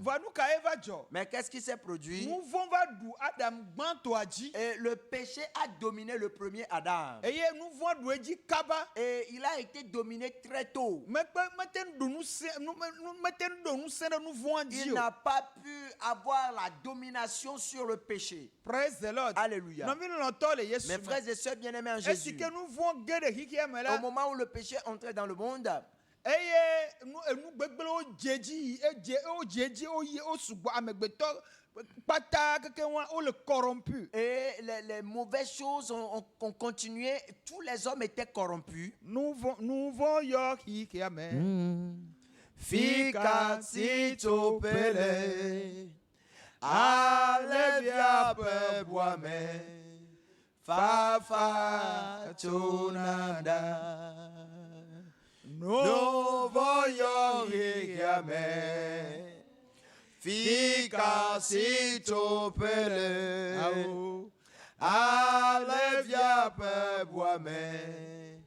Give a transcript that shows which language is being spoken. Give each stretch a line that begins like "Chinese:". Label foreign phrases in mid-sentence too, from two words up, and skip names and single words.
French: Mais qu'est-ce qui s'est produit? Et le péché a dominé le premier Adam. Et il a été dominé très tôt. Il n'a pas pu avoir la domination sur le péché.
English: Praise the Lord.
French: Alléluia. Mes frères et sœurs bien-aimés en Jésus, au moment où le péché est entré dans le monde, et les mauvaises choses ont continué, tous les hommes étaient corrompus. Fica Tito Pele, Alevia Peboame, Fafa Tonada, Novo Yoriame, Fica Tito Pele, Alevia Peboame.